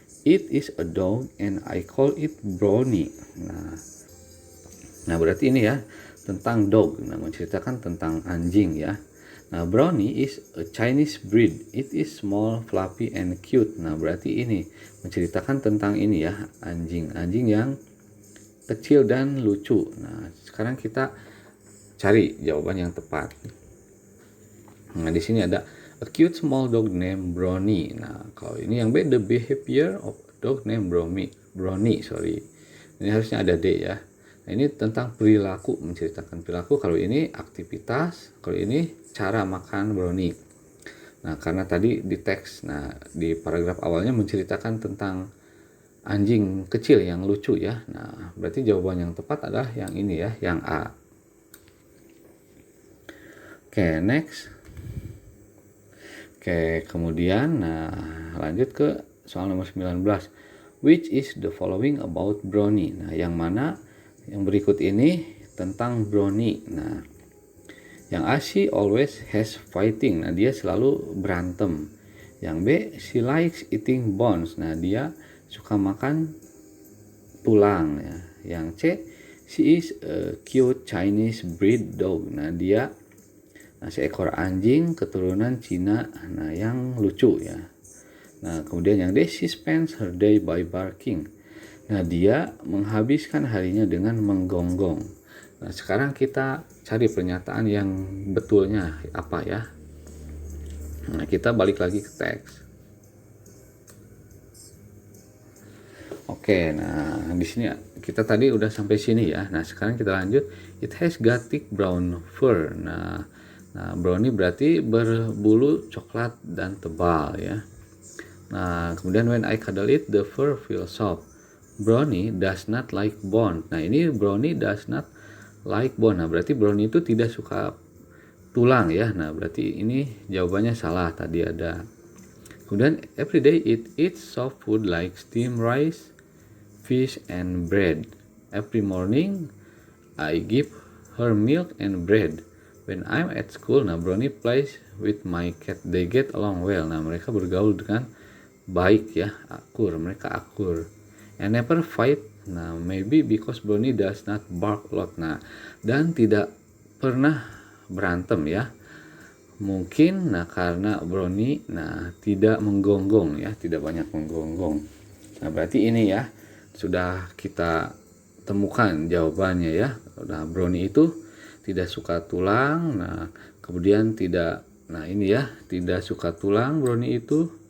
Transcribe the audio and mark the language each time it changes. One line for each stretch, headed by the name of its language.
English: It is a dog and I call it Brownie.
Indonesian: Nah, berarti ini ya tentang dog. Nah, menceritakan tentang anjing ya.
English: Nah, Brownie is a Chinese breed. It is small, fluffy, and cute.
Indonesian: Nah, berarti ini menceritakan tentang ini ya, anjing yang kecil dan lucu. Nah, sekarang kita cari jawaban yang tepat. Nah, di sini ada
English: a cute small dog named Brownie.
Indonesian: Nah, kalau ini yang B,
English: the behavior of a dog named Brownie.
Indonesian: Ini harusnya ada D ya. Nah, ini tentang perilaku, menceritakan perilaku. Kalau ini aktivitas, kalau ini cara makan Brownie. Nah, karena tadi di teks, nah di paragraf awalnya menceritakan tentang anjing kecil yang lucu ya. Nah, berarti jawaban yang tepat adalah yang ini ya, yang A. Oke, next. Oke, kemudian nah lanjut ke soal nomor 19.
English: Which is the following about Brownie?
Indonesian: Nah, yang mana yang berikut ini tentang Brownie? Nah, yang A,
English: she always has fighting.
Indonesian: Nah, dia selalu berantem. Yang B, she likes eating bones. Nah, dia suka makan tulang ya.
English: Yang C, she is a cute Chinese breed dog.
Indonesian: Nah, dia seekor anjing keturunan Cina, nah yang lucu ya. Nah, kemudian yang D,
English: she spends her day by barking.
Indonesian: Nah, dia menghabiskan harinya dengan menggonggong. Nah, sekarang kita cari pernyataan yang betulnya apa ya. Nah, kita balik lagi ke teks. Oke, nah di sini kita tadi udah sampai sini ya. Nah, sekarang kita lanjut.
English: It has got thick brown fur.
Indonesian: Nah, Brownie berarti berbulu coklat dan tebal ya. Nah, kemudian
English: when I cuddle it, the fur feels soft. Brownie does not like bone.
Indonesian: Nah, ini
English: Brownie does not like bone.
Indonesian: Nah, berarti Brownie itu tidak suka tulang ya. Nah, berarti ini jawabannya salah. Tadi ada.
English: Kemudian every day it eats soft food like steamed rice, fish, and bread. Every morning I give her milk and bread. When I'm at school, nah Brownie plays with my cat. They get along well.
Indonesian: Nah, mereka bergaul dengan baik ya, akur, mereka akur.
English: And never fight. Nah, maybe because Brownie does not bark a lot.
Indonesian: Nah, dan tidak pernah berantem ya. Mungkin karena Brownie tidak menggonggong ya, tidak banyak menggonggong. Nah, berarti ini ya sudah kita temukan jawabannya ya. Nah, Brownie itu tidak suka tulang. Nah, kemudian tidak ini ya, tidak suka tulang Brownie itu.